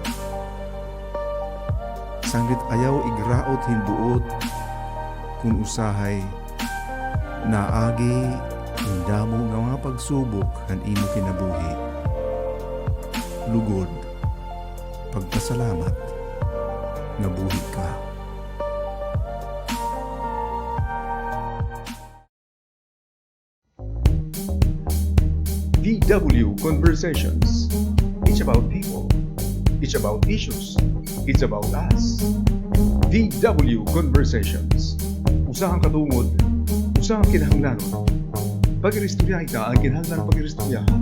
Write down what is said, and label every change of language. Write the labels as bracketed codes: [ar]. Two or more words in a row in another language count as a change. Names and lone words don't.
[war] Sanglit ayaw igraot hinbuot kung usahay naagi hindamo nga mga pagsubok han imo kinabuhi. Lugod, pagpasalamat nga buhi ka. [en] VW Conversations. It's about people. It's about issues. It's about us. VW Conversations. [war] Usahang katungod, usahang kinahanglanon. Pag-iristorya ita ang kinahanglan pag-iristoryahan.